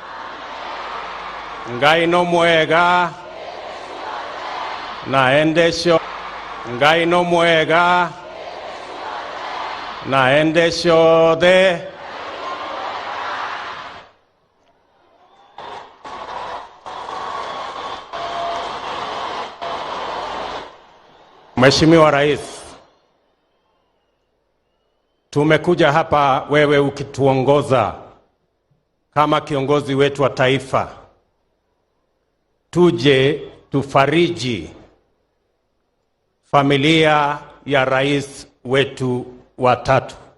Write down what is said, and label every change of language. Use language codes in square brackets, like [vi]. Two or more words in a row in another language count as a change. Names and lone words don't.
[ki] Ngai no mwega na endesho, Ngai no mwega na endesho de. [sw] Mheshimiwa Rais, tumekuja hapa wewe ukituongoza kama kiongozi wetu wa taifa, tuje tufariji familia ya rais wetu wa tatu.